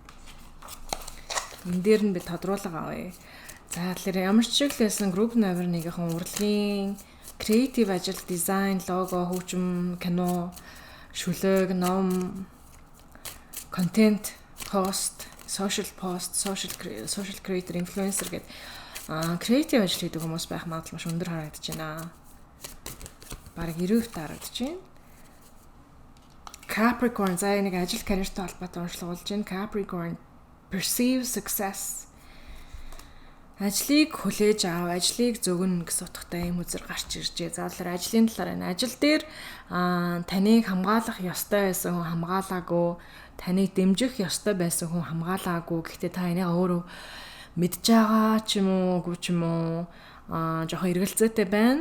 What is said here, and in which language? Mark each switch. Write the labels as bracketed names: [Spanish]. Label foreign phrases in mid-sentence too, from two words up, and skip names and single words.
[Mongolian] Энэ дээр нь би тодруулга авъя. За тэгэхээр ямар ч чиглэлсэн групп номер 1-ийн урлагийн креатив ажил, дизайн, лого, хөгжим, кино, шүлэг, ном, контент, пост, [English] social creator, [Mongolian] influencer гэдэг креатив ажил хийдэг хүмүүс байх магадлал маш өндөр харагдаж байна. Бараг 90% харагдаж байна. Capricorn за нэг ажил карьертай холбоотой онцлог болж байна. [English] Capricorn perceive success. [Mongolian] Ажлыг хүлээж ав, ажлыг зөгнө гэсэн утгатай юм үзэр гарч иржээ. За тэгэхээр ажлын талаар энэ ажил дээр таныг хамгаалах ёстой байсан хүн хамгаалаагүй, таныг дэмжих ёстой байсан хүн хамгаалаагүй. Гэхдээ та энийг өөрөө мэдж байгаа ч юм уу, үгүй ч юм уу жоохон эргэлзээтэй байна.